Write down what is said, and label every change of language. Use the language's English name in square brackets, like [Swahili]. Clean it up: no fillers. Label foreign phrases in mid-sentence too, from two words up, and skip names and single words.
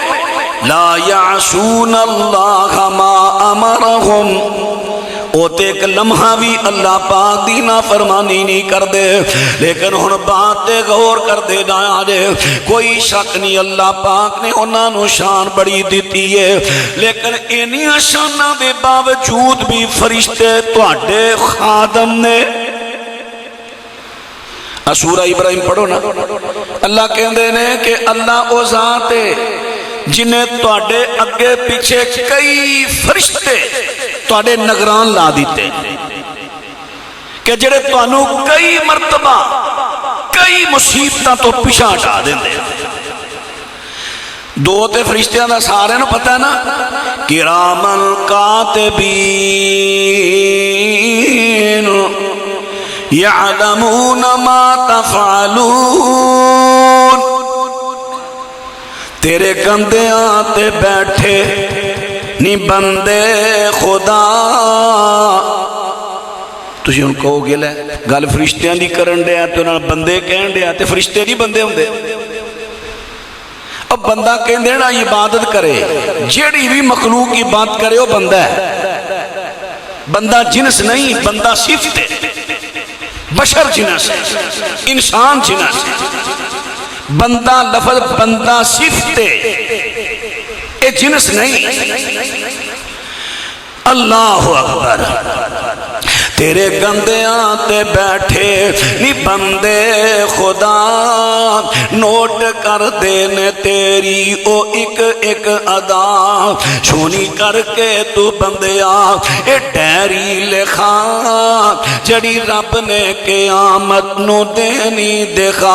[Arabic] لا یعصون اللہ ما امرہم، [Punjabi] اوتے ایک لمحہ بھی اللہ پاک دی نافرمانی نہیں کر دے، لیکن ہن بات غور کر دے جایا جے کوئی شک نہیں اللہ پاک نے انہاں نو شان بڑی دیتی ہے، لیکن انہاں شاناں دے باوجود بھی فرشتے تواڈے خادم نے۔ سورہ ابراہیم پڑھو نا، اللہ کہندے نے کہ اللہ او ذات ہے جنہیں تواڈے اگے پیچھے کئی فرشتے تواڈے نگران لا دیتے کہ جڑے تانوں کئی مرتبہ کئی مصیبتاں تو پیچھے ہٹا دیندے۔ دو تے فرشتیاں دا سارے نو پتہ ہے نا، [Arabic] کرامن کاتبین یعلمون ما تفعلون، [Punjabi] تیرے گندیاں تے بیٹھے نی بندے خدا۔ تسی ان کہو گے لے گل فرشتیاں دی کرن دے تے انہاں بندے کہن دے تے فرشتے نہیں بندے ہوندے۔ [Urdu] اب بندہ [Punjabi] کہن دے نا [Urdu] عبادت کرے، جیڑی بھی مخلوق کی بات کرے وہ بندہ ہے، بندہ جنس نہیں، بندہ صفت ہے، بشر جنس ہے، انسان جنس ہے۔ [Punjabi] بندہ لفظ بندہ صفت ہے، اے جنس نہیں۔ [Arabic] اللہ اکبر۔ [Punjabi] تیرے گندیاں تے بیٹھے نی بندے خدا، نوٹ کر دینے تیری او ایک ایک ادا، سونی کر کے تو بندیا اے ڈیری لکھا، جڑی رب نے قیامت نو دینی دکھا۔